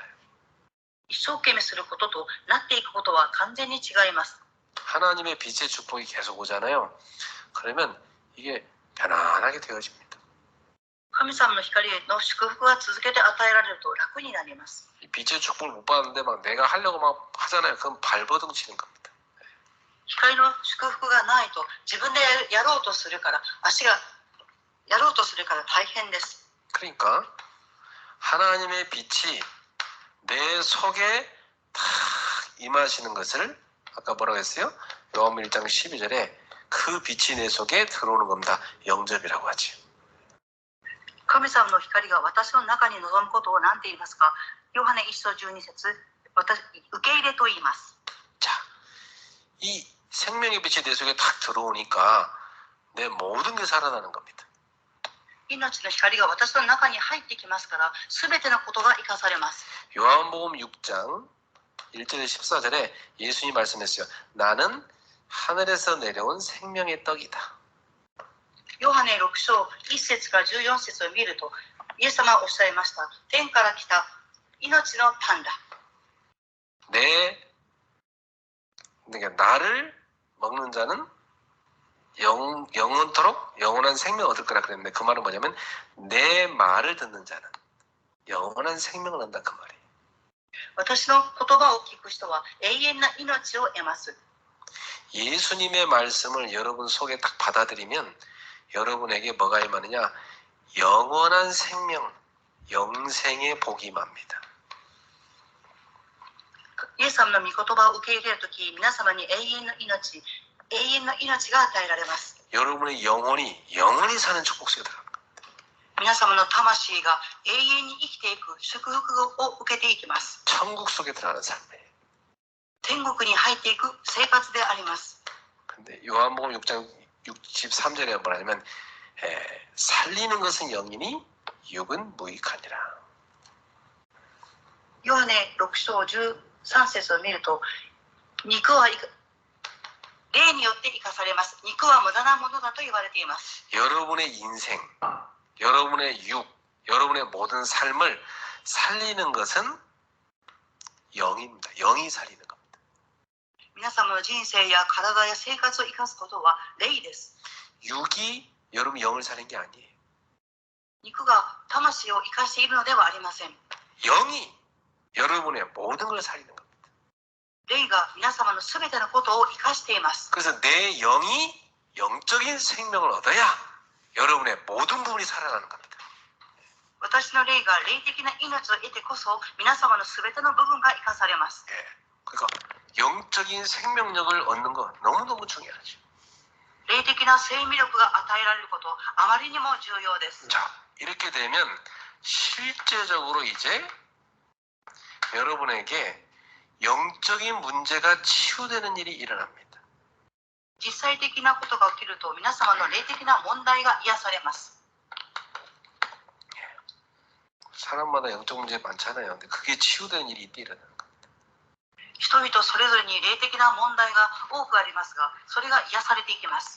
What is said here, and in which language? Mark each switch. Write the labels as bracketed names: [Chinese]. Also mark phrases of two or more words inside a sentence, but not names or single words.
[Japanese] 一生懸命することとなっていくことは完全に違います。 [Korean] 하나님의 빛의 축복이 계속 오잖아요. 그러면 이게 편안하게 되어집니다. [Japanese] 神様の光の祝福が続けて与えられると楽になります。 [Korean] 이 빛의 축복을 못 받는데 막 내가 하려고 막 하잖아요. 그건 발버둥 치는 겁니다. [Japanese] 光の祝福がないと自分でやろうとするから大変です。 [Korean] 그러니까 하나님의 빛이 내 속에 탁 임하시는 것을 아까 뭐라고 했어요? 요한복음 1장 12절에 그 빛이 내 속에 들어오는 겁니다. 영접이라고 하지. [Japanese] 神様の光が私の中に臨むことを何て言いますか？ヨハネ1章12節、受け入れと言います。 [Korean] 자, 이 생명의 빛이 내 속에 탁 들어오니까 내 모든 게 살아나는 겁니다. [Japanese] 命の光が私の中に入ってきますから、すべてのことが生かされます。 [Korean] 요한복음 6장 1절에 14절에 예수님이 말씀했어요. 나는 하늘에서 내려온 생명의 떡이다. [Japanese] ヨハネ6章1節から14節を見ると、イエス様はおっしゃいました。天から来た命のパンだ。 [Korean] 그러니까 나를 먹는 자는 영원토록 영원한 생명을 얻을 거라 그랬는데 그 말은 뭐냐면 내 말을 듣는 자는 영원한 생명을 얻는다 그 말이에요. [Japanese] 私の言葉を聞く人は永遠な命を得ます。 [Korean] 예수님의 말씀을 여러분 속에 딱 받아들이면 여러분에게 뭐가 임하느냐? 영원한 생명, 영생의 복이 임합니다. [Japanese] イエス様の御言葉を受け入れるとき、皆様に永遠の命が与えられます。 [Korean] 여러분의 영원히 사는 축복 속에 들어갑니다. [Japanese] 皆様の魂が永遠に生きていく祝福を受けていきます。 [Korean] 천국 속에 들어가는 삶이에요. [Japanese] 天国に入っていく生活であります。 [Korean] 근데 요한복음 6장 63절에 뭐냐면 살리는 것은 영이니 육은 무익하니라. [Japanese] ヨハネ6章13節を見ると、肉は霊によって生かされます。肉は無駄なものだと言われています。 [Korean] 여러분의 인생, 여러분의 육, 여러분의 모든 삶을 살리는 것은 영입니다. 영이 살리는 겁니다. [Japanese] 皆様の人生や体や生活を生かすことは霊です。 [Korean] 육이 여러분 영을 살리는 게 아니에요. [Japanese] 肉が魂を生かしているのではありません。 [Korean] 영이 여러분의 모든 걸 살리는 겁니다. [Japanese] 霊が皆様のすべてのことを生かしています。 [Korean] 그래서 내 영이 영적인 생명을 얻어야 여러분의 모든 부분이 살아나는 겁니다. [Japanese] 私の霊が霊的な命を得てこそ皆様のすべての部分が生かされます。 [Korean] 그러니까 영적인 생명력을 얻는 거 너무너무 중요하죠. [Japanese] 霊的な生命力が与えられること、あまりにも重要です。 [Korean] 자, 이렇게 되면 실제적으로 이제 여러분에게 영적인 문제가 치유되는 일이 일어납니다. [Japanese] 実際的なことが起きると、皆様の霊的な問題が癒されます。 [Korean] 사람마다 영적 문제 많잖아요. 근데 그게 치유되는 일이 이때 일어나는 거예요. [Japanese] 人々それぞれに霊的な問題が多くありますが、それが癒されていきます。